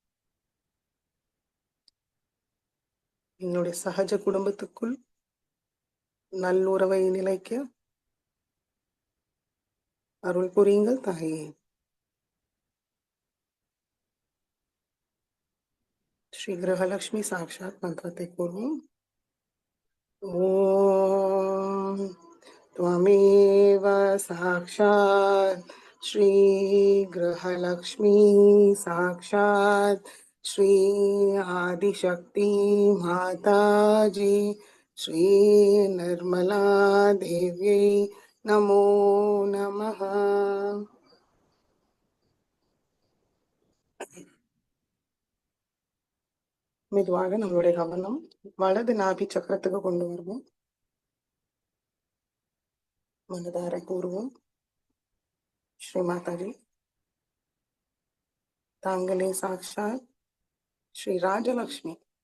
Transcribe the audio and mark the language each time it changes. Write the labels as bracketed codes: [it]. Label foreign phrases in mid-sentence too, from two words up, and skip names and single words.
[ta] என்னுடைய சகஜ குடும்பத்துக்குள் நல்லுறவை நிலைக்க அருள் புரியுங்கள் தாயே. ஸ்ரீ கிரகலக்ஷ்மி சாட்சாத் மந்திரத்தை கூறுவோம். [sa] ஓம் त्वमेव साक्षात् श्री गृहलक्ष्मी साक्षात् श्री आदिशक्ति माताजी श्री निर्मला देव्यै नमो नमः. [ta] மெதுவாக நம்மளுடைய கவனம் வலது நாபி சக்கரத்துக்கு கொண்டு வருவோம். மனதார கூறுவோம். ஸ்ரீ மாதாஜி தாங்களே சாட்சாத் ஸ்ரீ ராஜலக்ஷ்மி,